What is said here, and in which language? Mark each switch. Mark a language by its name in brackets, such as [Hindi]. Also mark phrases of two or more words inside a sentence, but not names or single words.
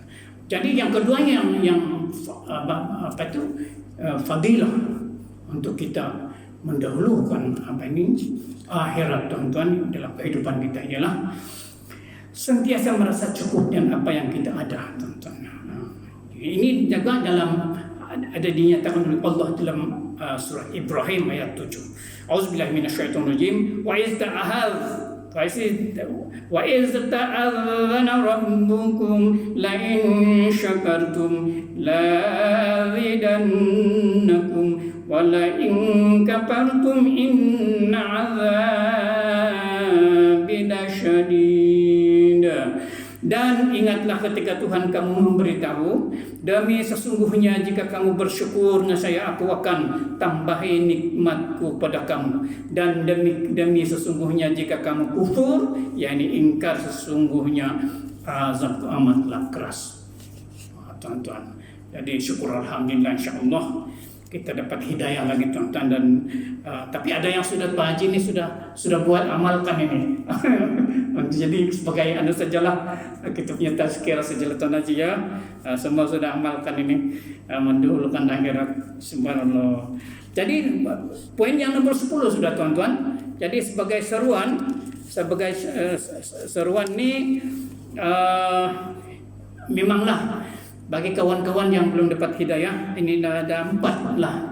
[Malay] Jadi yang keduanya yang fadilah untuk kita mendahulukan akhirat, tuan-tuan, dalam kehidupan kita ialah sentiasa merasa cukup dengan apa yang kita ada, tuan-tuan. Ini juga ada dinyatakan oleh Allah dalam surah Ibrahim ayat 7. [Arabic] أعوذ بالله من الشيطان الرجيم. وإذ تأذن ربكم لئن شكرتم لأزيدنكم ولئن كفرتم إن عذابي لشديد. [Malay] Dan ingatlah ketika Tuhan kamu memberitahu, demi sesungguhnya jika kamu bersyukur, nescaya aku akan tambahi nikmatku pada kamu. Dan demi sesungguhnya jika kamu kufur, yakni ingkar, sesungguhnya azabku amatlah keras. Tuan-tuan, jadi syukur alhamdulillah, insyaallah kita dapat hidayah lagi, tuan-tuan. Dan tapi ada yang sudah Pak Haji ini sudah buat amalkan ini. Jadi sebagai anu sajalah kita punya tazkirah sajalah, tuan Haji ya. Semua sudah amalkan ini, mendahulukan akhirat. Subhanallah. Jadi poin yang nomor 10 sudah, tuan-tuan. Jadi sebagai seruan ini memanglah bagi kawan-kawan yang belum dapat hidayah, ini ada 4 lah.